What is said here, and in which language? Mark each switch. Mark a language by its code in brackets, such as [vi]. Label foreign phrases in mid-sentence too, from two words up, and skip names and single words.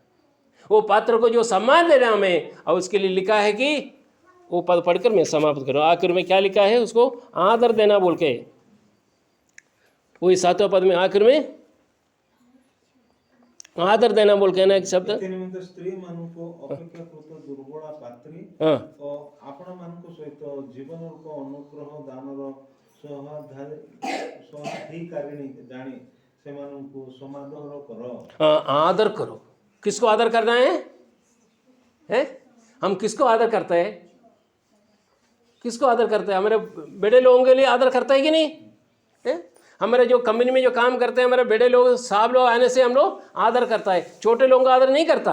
[hi] वो पात्र को जो सम्मान देना हमें, और उसके लिए लिखा है कि वो पद पढ़कर मैं समाप्त करूँ। आखिर में क्या लिखा है, उसको आदर देना बोल के, वही 7वें पद में आखिर में आदर देना बोल के ना एक शब्द। [or] ନିମିତ୍ତ ସ୍ତ୍ରୀ ମାନଙ୍କୁ ଅପେକ୍ଷାକୃତ ଦୁର୍ବଳ ପାତ୍ରୀ ଓ ଆପଣ ମାନଙ୍କ ସହିତ ଜୀବନ ରୂପ ଅନୁଗ୍ରହ ଦାନର ସହାଧିକାରିଣୀ ଜାଣି ସେମାନଙ୍କୁ ସମାଦର କର। [hi] आदर करो। किसको आदर करना है? हम किसको आदर करते हैं? किसको आदर करते हैं? हमारे बड़े लोगों के लिए आदर करते हैं कि नहीं है? हमारे जो कंपनी में जो काम करते हैं, हमारे बड़े लोग, साहब लोग आने से हम लोग आदर करता है, छोटे लोगों का आदर नहीं करता।